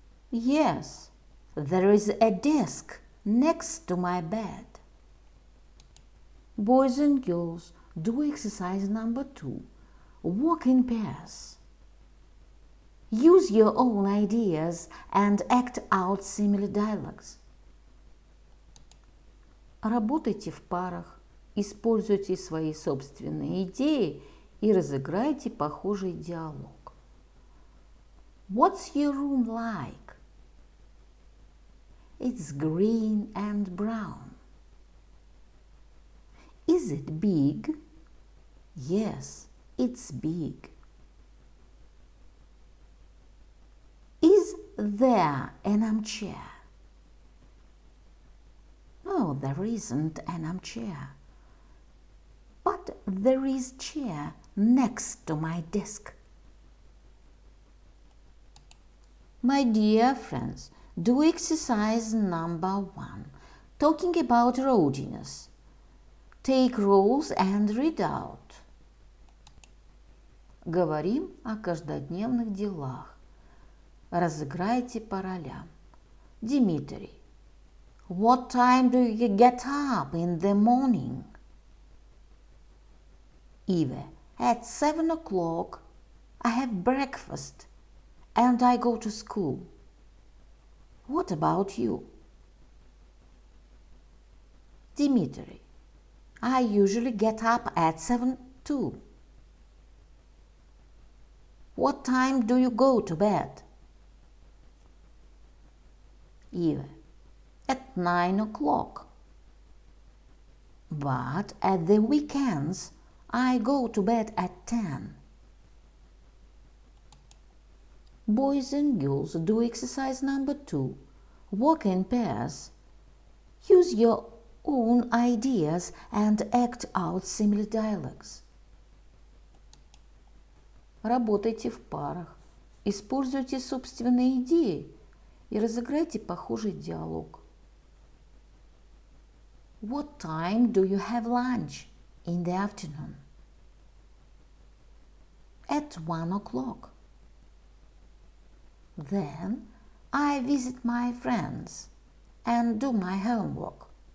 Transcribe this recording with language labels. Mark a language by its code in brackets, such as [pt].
[en] Yes, there is a desk next to my bed. Boys and girls, do exercise number 2. Walk in pairs. Use your own ideas and act out similar dialogues. [ru] Работайте в парах, используйте свои собственные идеи и разыграйте похожий диалог. [en] What's your room like? It's green and brown. Is it big? Yes, it's big. Is there an armchair? No, there isn't an armchair. But there is a chair next to my desk. My dear friends, do exercise number 1, talking about roadiness. Take roles and read out. [ru] Говорим о каждодневных делах. Разыграйте по ролям. Дмитрий. [en] What time do you get up in the morning? Eva. At 7 o'clock I have breakfast and I go to school. What about you? Dmitry. I usually get up at 7 too. What time do you go to bed? Eva. At 9 o'clock. But at the weekends I go to bed at 10. Boys and girls, do exercise number 2. Walk in pairs. Use your own ideas and act out similar dialogues. [ru] Работайте в парах. Используйте собственные идеи и разыграйте похожий диалог. [en] What time do you have lunch in the afternoon? At 1 o'clock. Then I visit my friends and do my homework.